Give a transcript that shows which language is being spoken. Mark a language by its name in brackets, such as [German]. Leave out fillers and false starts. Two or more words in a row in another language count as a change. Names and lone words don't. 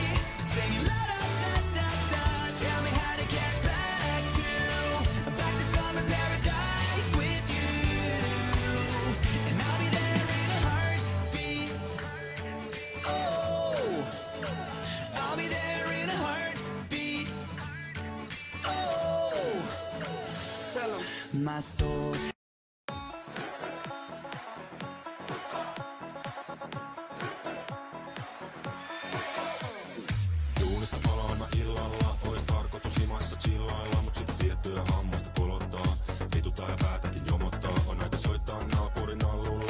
[English] Singing la da da da da, tell me how to get back to summer paradise with you. And I'll be there in a heartbeat. Oh, I'll be there in a heartbeat. Oh, Tell 'em. my soul. [Finnish] Duunista palaan mä illalla, ois tarkoitus himassa chillailla, mut sitä tiettyä hammasta kolottaa. Vitutaan ja päätäkin jomottaa, on aika soittaa naapurin allulle.